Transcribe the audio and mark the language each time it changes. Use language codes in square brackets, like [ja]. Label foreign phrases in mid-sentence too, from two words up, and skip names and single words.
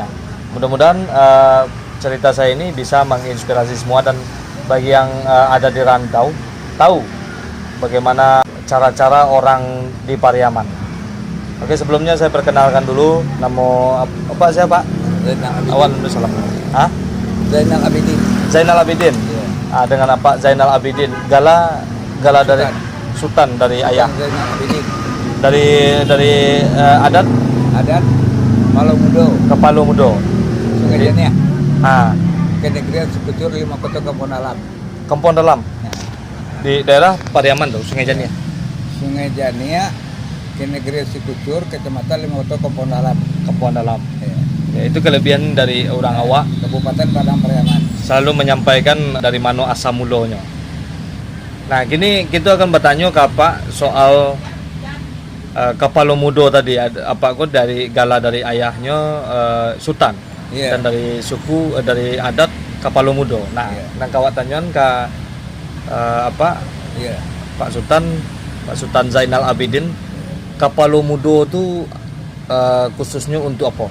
[id] Mudah-mudahan cerita saya ini bisa menginspirasi semua, dan bagi yang ada di rantau tahu bagaimana cara-cara orang di Pariaman. Oke, sebelumnya saya perkenalkan dulu, nama apa siapa? Awan salam. Hah? Zainal Abidin. Zainal Abidin. Yeah. Dengan apa? Zainal Abidin. Gala dari Sultan dari ayah. Zainal Abidin. Dari adat Palu ke Palu Mudo. Sungai Jania. Ke negeri Sekutur 5 kota Kampung Dalam. Kampung Dalam. Ya. Di daerah Pariaman tuh, Sungai Jania. Sungai Jania ke negeri Sekutur, kecamatan 5 kota Kampung Dalam. Kampung Dalam. Ya, itu kelebihan dari orang awak Kabupaten Padang Pariaman. Selalu menyampaikan dari mano asal mulonya. Nah, kini kita akan bertanya ke apa soal Kapalo Mudo tadi, apa kok dari gala dari ayahnya Sultan, dan dari suku dari adat Kapalo Mudo. Nah, nang kawat tanyakan ke Pak Sultan Zainal Abidin, Kapalo Mudo itu khususnya untuk apa?